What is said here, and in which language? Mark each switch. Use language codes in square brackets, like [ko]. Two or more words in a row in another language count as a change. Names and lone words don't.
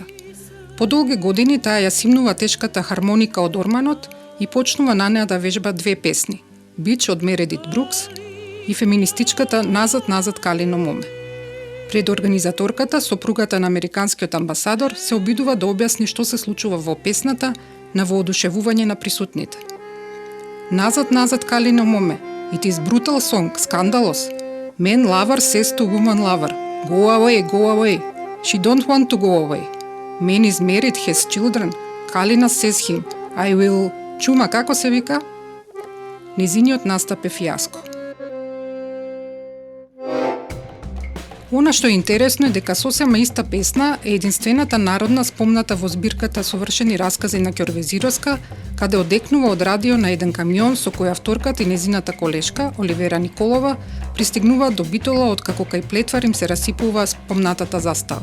[mk] По долги години таа ја симнува тешката хармоника од орманот и почнува на неа да вежба две песни: Бич од Мередит Брукс и феминистичката Назад Калино моме. Пред организаторката, сопругата на американскиот амбасадор, се обидува да објасни што се случува во песната на воодушевување на присутните. Назад Калина моме, [en] it is brutal song, scandalous. Man lover says to woman lover, go away, she don't want to go away. Man is married, has children, Kalina says him, I will... [mk] Чума, како се вика? Незиниот настап е фијаско. Она што е интересно е дека сосема иста песна е единствената народна спомната во збирката Совршени раскази на Ќорвезировска, каде одекнува од радио на еден камион со кој авторката и незината колешка, Оливера Николова, пристигнуваат до Битола од како кај плетвар им се расипува спомнатата застава.